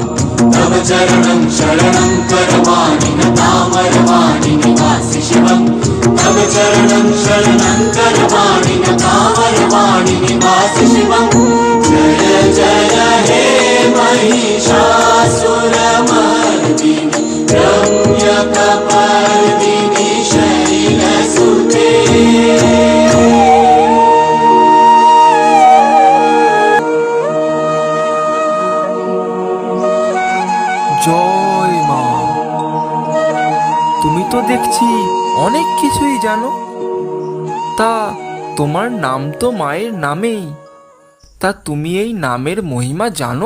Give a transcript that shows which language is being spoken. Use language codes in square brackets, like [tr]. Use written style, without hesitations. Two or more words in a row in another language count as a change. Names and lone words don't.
[sa] तव चरणं शरणं करवाणि न तामरवाणि निवासि शिवं तव चरणं शरणं करवाणि न तामरवाणि निवासि शिवं जय जय हे महिषासुरमर्दिनि रम्यकपर्दिनि शैलसुते [bn] জয় মা। তুমি তো দেখছি অনেক কিছুই জানো। তা তোমার নাম তো মায়ের নামেই, তা তুমি এই নামের মহিমা জানো?